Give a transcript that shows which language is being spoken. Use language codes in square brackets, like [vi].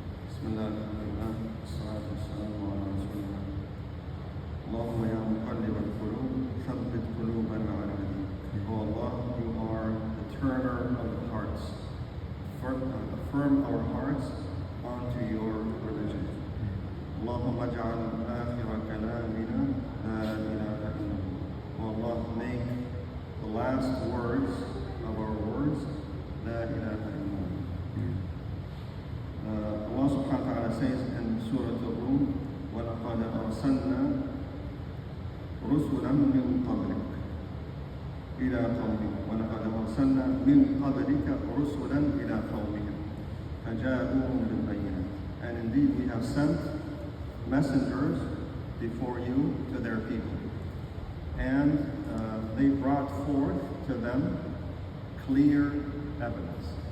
[ar] بسم الله الحمد لله والصلاة والسلام على رسول الله. اللهم يا مقلب القلوب ثبت قلوبنا على دينك. [en] O Allah, you are the turner of the hearts. Affirm our hearts onto your religion. [ar] اللهم اجعل آخر كلامنا لا إله إلا الله. [en] O Allah, make the last words of our words [ar] لا إله إلا الله. [en] Allah subhanahu wa ta'ala says in Surah Al-Rum, [ar] وَلَقَدْ أَرْسَلْنَا رُسُلًا مِّن قَبْلِكَ إِلَى قَوْمِهِمْ وَلَقَدْ أَرْسَلْنَا مِّن قَبْلِكَ رُسُلًا إِلَى قَوْمِهِمْ فَجَاءُوهُم بِالْبَيِّنَاتِ. [en] And indeed we have sent messengers before you to their people. And they brought forth to them clear evidence.